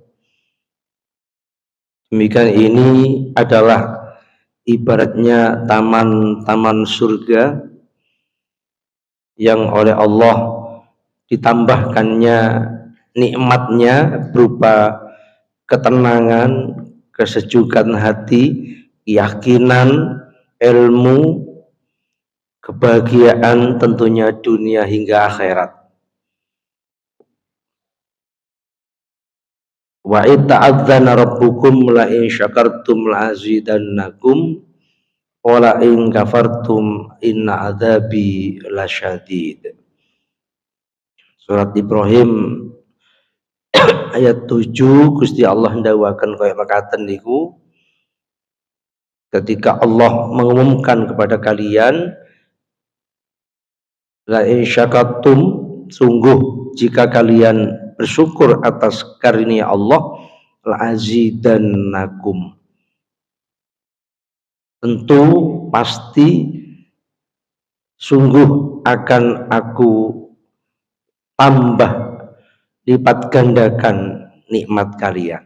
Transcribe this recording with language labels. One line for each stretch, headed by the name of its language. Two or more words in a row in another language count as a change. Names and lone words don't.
Indonesian: Demikian ini adalah ibaratnya taman-taman surga yang oleh Allah ditambahkannya nikmatnya berupa ketenangan, kesejukan hati, keyakinan, ilmu, kebahagiaan tentunya dunia hingga akhirat.
Arabic: وإذ تأذن ربكم لئن شكرتم لأزيدنكم ولئن كفرتم إن عذابي لشديد.
Javanese: Surat Ibrahim ayat 7, Gusti Allah ndawuhaken kaya mekaten niku,
Indonesian: ketika Allah mengumumkan kepada kalian,
Arabic: لئن شكرتم,
Indonesian: sungguh jika kalian bersyukur atas karunia Allah,
Arabic: لأزيدنكم,
Indonesian: tentu pasti sungguh akan aku tambah lipat gandakan nikmat kalian.